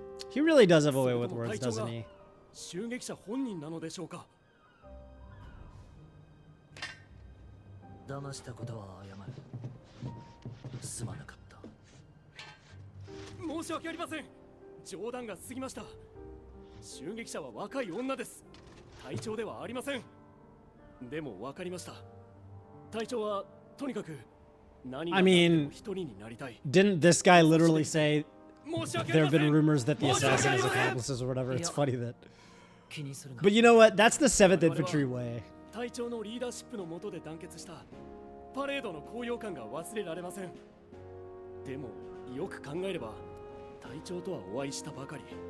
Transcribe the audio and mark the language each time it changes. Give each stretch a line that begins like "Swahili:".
English: He really does have a way with words, doesn't he?
Japanese: 襲撃者本人なのでしょうか。騙したことは謝る。すまなかった。申し訳ありません。冗談が過ぎました。襲撃者は若い女です。隊長ではありません。でも分かりました。隊長はとにかく何が一人になりたい。
English: Didn't this guy literally say there have been rumors that the assassin is accomplices or whatever? It's funny that. But you know what? That's the 7th Infantry way.
Japanese: 隊長のリーダーシップの下で団結したパレードの高揚感が忘れられません。でもよく考えれば隊長とはお会いしたばかり。